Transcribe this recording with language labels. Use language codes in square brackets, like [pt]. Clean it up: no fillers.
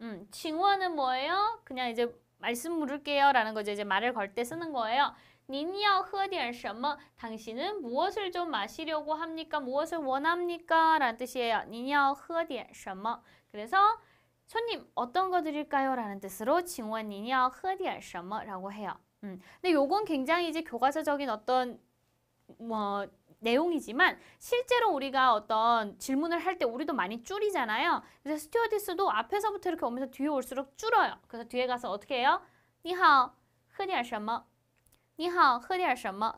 [ko] 请问은 뭐예요? 그냥 이제 말씀 물을게요 라는 거죠. 이제 말을 걸 때 쓰는 거예요. [zh] 您要喝点什么? [ko] 당신은 무엇을 좀 마시려고 합니까? 무엇을 원합니까? 라는 뜻이에요. [zh] 您要喝点什么? [ko] 그래서 손님 어떤 거 드릴까요? 라는 뜻으로 [zh] 请问您要喝点什么? [ko] 라고 해요. 근데 요건 굉장히 이제 교과서적인 어떤 내용이지만 실제로 우리가 어떤 질문을 할 때 우리도 많이 줄이잖아요. 그래서 스튜어디스도 앞에서부터 이렇게 오면서 뒤에 올수록 줄어요. 그래서 뒤에 가서 어떻게 해요? [zh] 你好,喝点什么?你好,喝点什么?